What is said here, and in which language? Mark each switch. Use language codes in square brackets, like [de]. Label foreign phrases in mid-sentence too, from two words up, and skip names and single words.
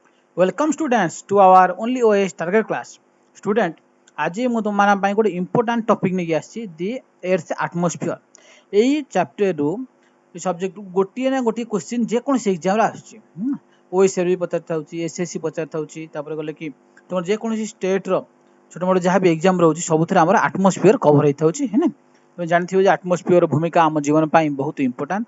[en] Welcome students to our only OS target class. Student, [or] आज ମୁଁ ତୁମମାନଙ୍କ ପାଇଁ ଗୋଟେ [en] important topic [or] ନେଇକି ଆସିଛି [en] the earth atmosphere. [or] ଏଇ chapter ରୁ ସବଜେକ୍ଟ ଗୋଟିଏ ନା ଗୋଟିଏ କ୍ୱେଶ୍ଚିନ୍ ଯେକୌଣସି ଏକ୍ଜାମରେ ଆସୁଛି। OSR ବି ପଚାରିଥାଉଛି, SSC ପଚାରିଥାଉଛି, ତାପରେ ଗଲେ କି ତୁମର ଯେକୌଣସି ଷ୍ଟେଟ୍ର ଛୋଟ ମୋଟ ଯାହା ବି ଏକ୍ଜାମ ରହୁଛି ସବୁଥିରେ ଆମର ଆଟମୋସ୍ଫିୟର କଭର ହେଇଥାଉଛି ହେଲା। ତୁମେ ଜାଣିଥିବ ଯେ ଆଟମୋସ୍ଫିୟର ଭୂମିକା ଆମ ଜୀବନ ପାଇଁ ବହୁତ ଇମ୍ପୋର୍ଟାଣ୍ଟ।